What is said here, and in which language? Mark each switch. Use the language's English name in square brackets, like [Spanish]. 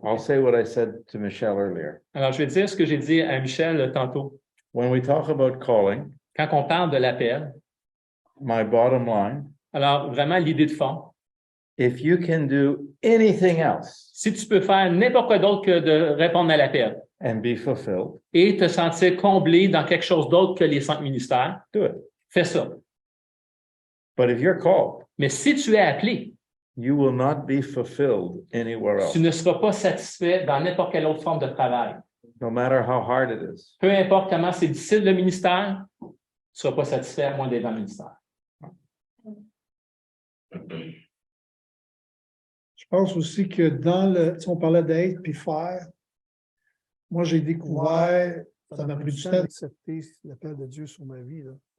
[English] I'll say what I said to Michelle earlier. [French] Alors, je vais dire ce que j'ai dit à Michel tantôt. [English] When we talk about calling, [French] quand on parle de l'appel, [English] my bottom line, [French] alors vraiment l'idée de fond, [English] if you can do anything else, [French] si tu peux faire n'importe quoi d'autre que de répondre à l'appel [English] and be fulfilled, [French] et te sentir comblé dans quelque chose d'autre que les 5 ministères, [English] do it. [French] Fais ça. [English] But if you're called, [French] mais si tu es appelé, [English] you will not be fulfilled anywhere else. [French] Tu ne seras pas satisfait dans n'importe quelle autre forme de travail. [English] No matter how hard it is. [French] Peu importe comment c'est difficile le ministère, tu ne seras pas satisfait à moins d'être dans le ministère. Je pense aussi que si on parlait d'être puis faire, moi j'ai découvert, ça m'a pris du temps d'accepter l'appel de Dieu sur ma vie. Là.